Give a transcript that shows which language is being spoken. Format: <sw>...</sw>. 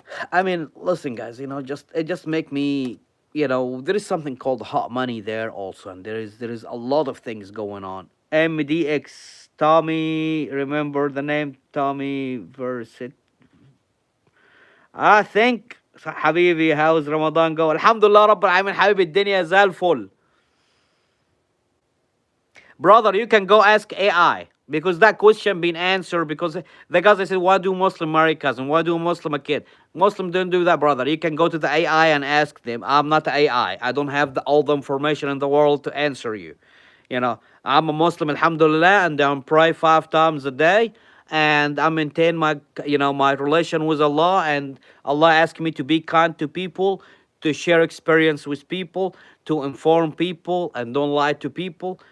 <en>I mean, listen, guys. Just it just make me. There is something called hot money there also, and there is a lot of things going on. MDX Tommy, remember the name Tommy Versit? I think حبيبي, how's Ramadan go?</en> <ar>الحمد لله رب العالمين حبيبي, الدنيا زي الفل.</ar> <en>Brother, you can go ask AI because that question been answered. Because the guys, they said, why do Muslim marry cousin? Why do Muslim a kid? Muslim don't do that, brother. You can go to the AI and ask them. I'm not the AI. I don't have all the information in the world to answer you. I'm a Muslim, alhamdulillah, and I'm pray 5 times a day, and I maintain my relation with Allah, and Allah asked me to be kind to people, to share experience with people, to inform people, and don't lie to people.</en>